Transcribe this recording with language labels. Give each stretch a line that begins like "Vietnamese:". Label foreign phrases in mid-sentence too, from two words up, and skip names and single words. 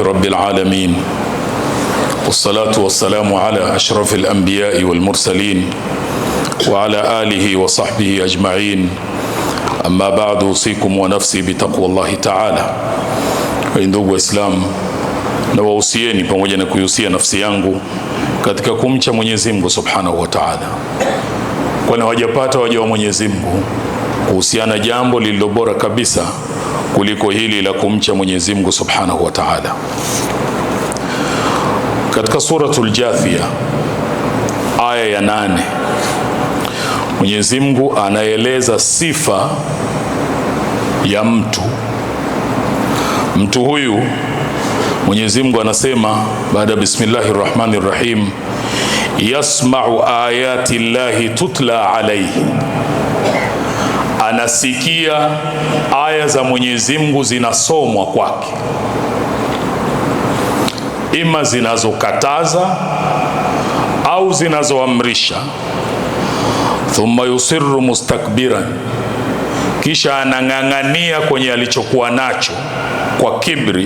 Arabic: رب العالمين والصلاة والسلام على أشرف الأنبياء والمرسلين وعلى آله وصحبه أجمعين. أما بعد، أوصيكم ونفسي بتقوى الله تعالى.
Swahili: Ndugu Waislamu, na wausieni pamoja na kuihusia nafsi yangu katika kumcha Mwenyezi Mungu
Arabic: سبحانه وتعالى,
Swahili: kwani hawajapata waja wa Mwenyezi Mungu kuhusiana jambo lililo bora kabisa kuliko hili la kumcha Mwenyezi Mungu
Arabic: سبحانه وتعالى.
Swahili: Katika suratul Jathia aya ya 8, Mwenyezi Mungu anaeleza sifa ya mtu huyu. Mwenyezi Mungu anasema baada
Arabic: بسم الله الرحمن الرحيم: يسمع آيات الله تتلى عليه,
Swahili: anasikia aya za Mwenyezi Mungu zinasomwa kwake, ima zinazokataza au zinazoamrisha.
Arabic: ثم يصر مستكبرا,
Swahili: kisha anang'ang'ania kwenye alichokuwa nacho kwa kibri.